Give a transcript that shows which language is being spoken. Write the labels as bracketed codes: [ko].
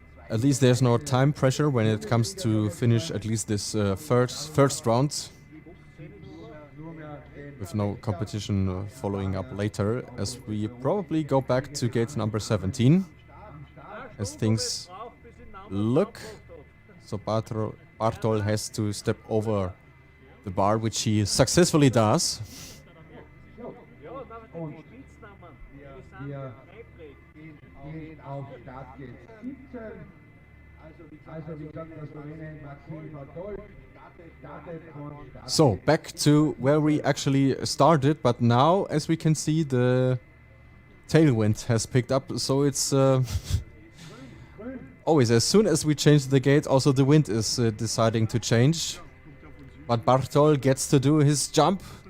[en] At least there's no time pressure when it comes to finish at least this first round, with no competition following up later, as we probably go back to gate number 17. as things look. So Bartol has to step over the bar, which he successfully does. [de] Und wir gehen auf Startgate 17. Also wie gesagt, das Slowenien Maxim Bartol startet von Start. [en] So back to where we actually started, but now, as we can see, the tailwind has picked up, so it's always as soon as we change the gate, also the wind is deciding to change. But Bartol gets to do his jump.